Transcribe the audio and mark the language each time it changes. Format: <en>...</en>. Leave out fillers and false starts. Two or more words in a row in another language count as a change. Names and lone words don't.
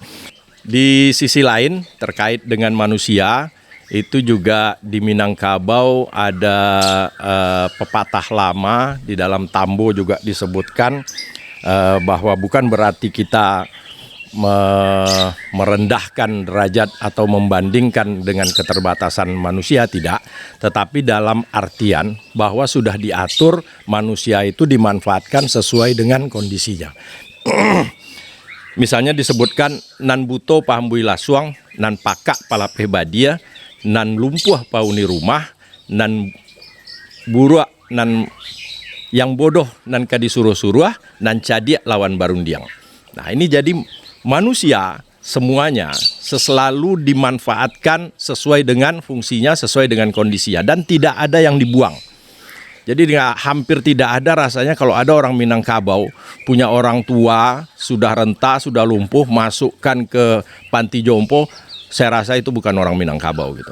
<id>Di sisi lain terkait dengan manusia, itu juga di Minangkabau ada pepatah lama, di dalam tambo juga disebutkan bahwa bukan berarti kita merendahkan derajat atau membandingkan dengan keterbatasan manusia, tidak, tetapi dalam artian bahwa sudah diatur manusia itu dimanfaatkan sesuai dengan kondisinya. Misalnya disebutkan</id> <min>nan buto pahambui lasuang, nan pakak palapeh badia, nan lumpuh pauni rumah, nan buruak nan yang bodoh nan kadisuruh-suruh, nan cadiak lawan barundiang.</min> <id>Nah, ini jadi manusia semuanya selalu dimanfaatkan sesuai dengan fungsinya, sesuai dengan kondisinya, dan tidak ada yang dibuang. Jadi hampir tidak ada rasanya kalau ada orang Minangkabau punya orang tua sudah renta, sudah lumpuh, masukkan ke panti jompo, saya rasa itu bukan orang Minangkabau gitu.</id>